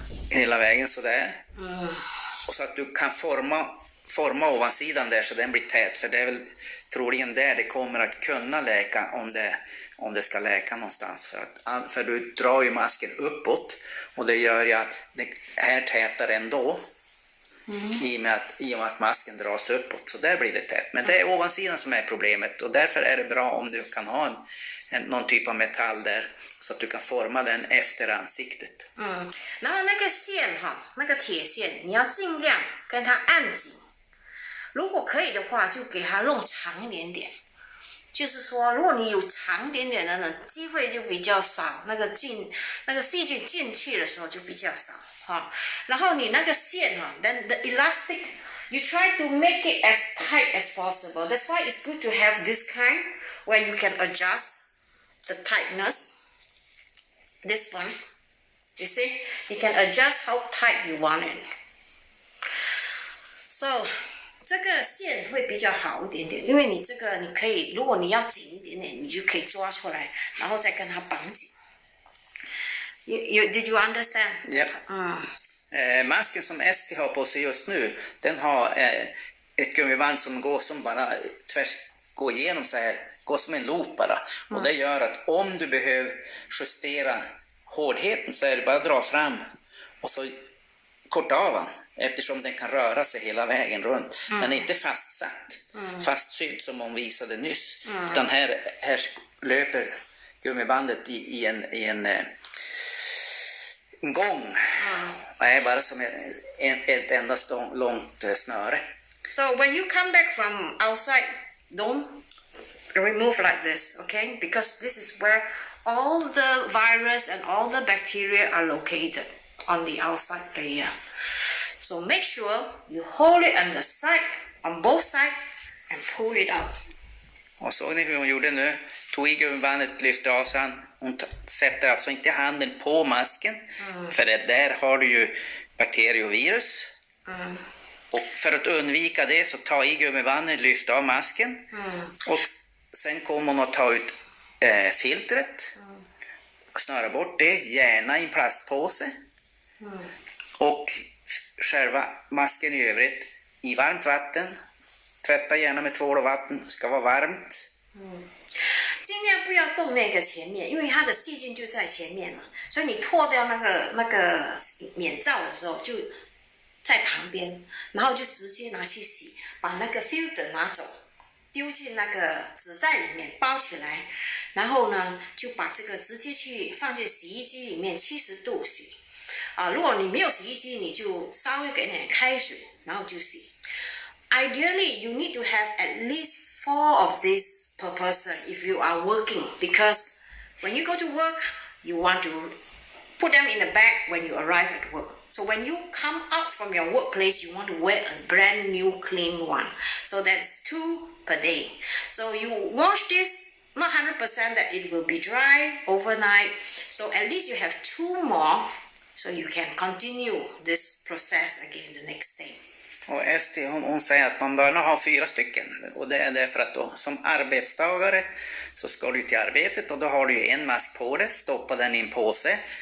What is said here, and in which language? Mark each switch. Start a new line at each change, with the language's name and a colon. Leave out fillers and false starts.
Swedish: Hela vägen sådär. Och så att du kan forma ovansidan där så den blir tät, för det är väl troligen där det kommer att kunna läka om det ska läka någonstans, för du drar ju masken uppåt och det gör ju att det här tätar ändå i och med att masken dras uppåt, så där blir det tätt, men det är ovansidan som är problemet, och därför är det bra om du kan ha någon typ av metall där så att du kan forma den efter ansiktet.
Chinese: 然后那个线那个铁线你要尽量跟它按紧，如果可以的话就给它弄长一点点，就是说如果你有长点点的呢，机会就比较少，那个细菌进去的时候就比较少。然后你那个线
English: then the elastic you try to make it as tight as possible. That's why it's good to have this kind where you can adjust the tightness. This one, you see, you can adjust how tight you want it. So
Chinese: 这个线会比较好一点点，因为你这个你可以，如果你要紧一点点，你就可以抓出来，然后再跟它绑紧。
English: Did you understand? Yep.
Swedish: Masken som Esti har på sig just nu, den har ett gummiband som går som bara går igenom så här, går som en loop bara. Och det gör att om du behöver justera hårdheten så är det bara att dra fram och så korta av den, eftersom den kan röra sig hela vägen runt. Den är inte fastsatt, fastsydd som hon visade nyss. Utan här löper gummibandet i en gång. Det är bara som ett endast långt snöre.
English: So when you come back from outside, don't remove like this, okay? Because this is where all the virus and all the bacteria are located on the outside layer. So make sure you hold it on the side, on both sides, and pull it out.
Swedish: Och såg ni hur hon gjorde nu? Tog i gummibandet, lyfte av sig. Hon sätter alltså inte handen på masken. För där har du ju bakterier och virus. Och för att undvika det så ta i gummibandet, lyfta av masken. Och sen kommer hon att ta ut filtret. Snöra bort det, gärna i en plastpåse. Och själva masken i övrigt i varmt vatten. Tvätta gärna med tvål och vatten, ska vara varmt.
Chinese: 尽量不要动那个前面，因为它的细菌就在前面嘛，所以你脱掉那个面罩的时候就在旁边，然后就直接拿去洗，把那个 filter 拿走，丢进那个纸袋里面包起来，然后呢就把这个直接去放进洗衣机里面70度洗。如果你没有洗衣机，你就稍微给点开水，然后就洗。
English: Ideally, you need to have at least 4 of these per person if you are working, because when you go to work, you want to put them in the bag when you arrive at work. So when you come out from your workplace, you want to wear a brand new clean one. So that's 2 per day. So you wash this, not 100% that it will be dry overnight. So at least you have 2 more, so you can continue this process again the next day.
Swedish: Och Esti hon säger att man bör ha 4 stycken. Och det är därför att då, som arbetstagare så ska du till arbetet och då har du ju en mask på dig. Stoppa den i en påse.